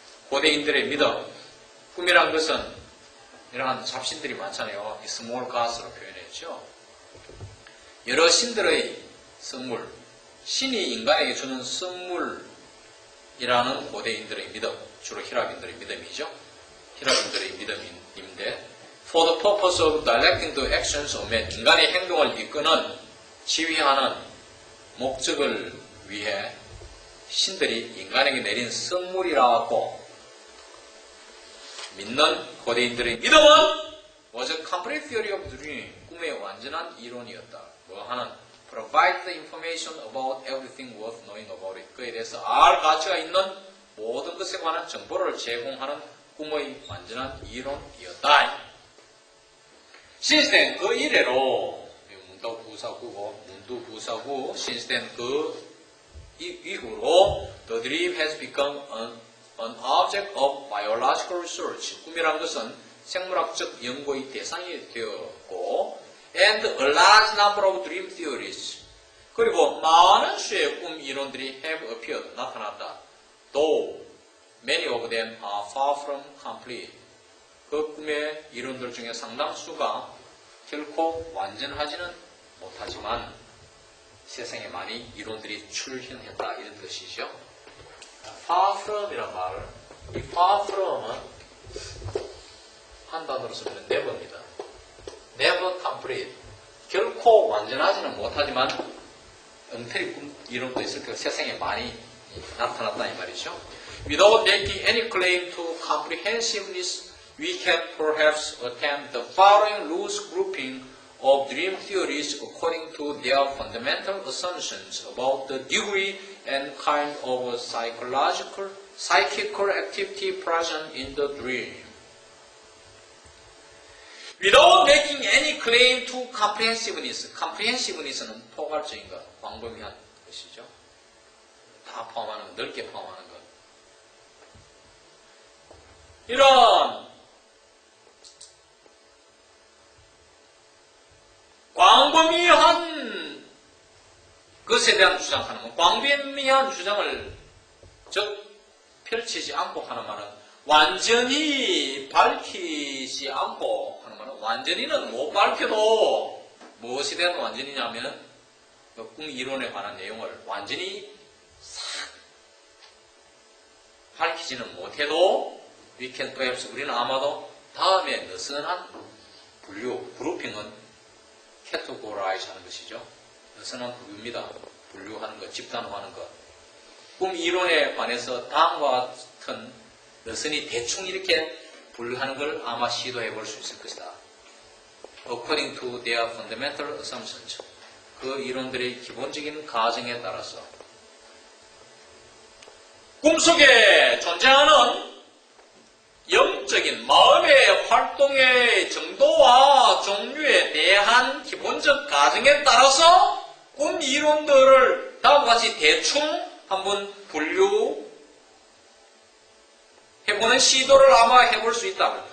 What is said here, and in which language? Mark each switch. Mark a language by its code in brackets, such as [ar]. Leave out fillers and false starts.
[ko] 고대인들의 믿음, 꿈이란 것은 이러한 잡신들이 많잖아요. 이 [en] small gods [ko] 로 표현했죠. 여러 신들의 선물, 신이 인간에게 주는 선물이라는 고대인들의 믿음, 주로 히랍인들의 믿음이죠. 히랍인들의 믿음인데 [en] For the purpose of directing the actions of man, [ko] 인간의 행동을 이끄는, 지휘하는 목적을 위해 신들이 인간에게 내린 선물이라고 믿는 고대인들의 믿음은 [en] was a complete theory of dream, [ko] 꿈의 완전한 이론이었다. 뭐 하는 [en] provide the information about everything worth knowing about it. [ko] 그에 대해서 알 가치가 있는 모든 것에 관한 정보를 제공하는 꿈의 완전한 이론이었다. [en] Since then, [ko] 그 이래로 문도 부사구고 문도 부사구 since then 그 이후로 [en] the dream has become an object of biological research. [ko] 꿈이란 것은 생물학적 연구의 대상이 되었고 [en] and a large number of dream theories. [ko] 그리고 많은 수의 꿈 이론들이 [en] have appeared. [ko] 나타났다. [en] Though many of them are far from complete. [ko] 그 꿈의 이론들 중에 상당수가 결코 완전하지는 못하지만 세상에 많이 이론들이 출현했다 이런 뜻이죠. far from이란 말을 이 far from은 한 단어로 쓰면 never입니다. [en] never complete. [ko] 결코 완전하지는 못하지만 엉터리 꿈 이론도 있을 테고 세상에 많이 나타났다 이 말이죠. [en] Without making any claim to comprehensiveness, we can perhaps attempt the following loose grouping of dream theories according to their fundamental assumptions about the degree and kind of psychical activity present in the dream. Without making any claim to comprehensiveness. [ko] comprehensiveness는 포괄적인 것, 광범위한 것이죠. 다 포함하는 것, 넓게 포함하는 것. 이런 광범위한 것에 대한 주장하는 것, 광범위한 주장을 즉 펼치지 않고 하는 말은 완전히 밝히지 않고 하는 말은 완전히는 못 밝혀도 무엇이 대한 완전히냐면 그 꿈 이론에 관한 내용을 완전히 싹 밝히지는 못해도 [en] we can perhaps [ko] 우리는 아마도 다음에 느슨한 분류, 그룹핑은 categorize 하는 것이죠. 느슨한 분류입니다. 분류하는 것, 집단화하는 것. 꿈 이론에 관해서 다음과 같은 느슨히 대충 이렇게 분류하는 걸 아마 시도해 볼 수 있을 것이다. [en] According to their fundamental assumptions. [ko] 그 이론들의 기본적인 가정에 따라서 꿈속에 존재하는 영적인 마음의 활동의 정도와 종류에 대한 기본적 가정에 따라서 꿈 이론들을 다음과 같이 대충 한번 분류해보는 시도를 아마 해볼 수 있다.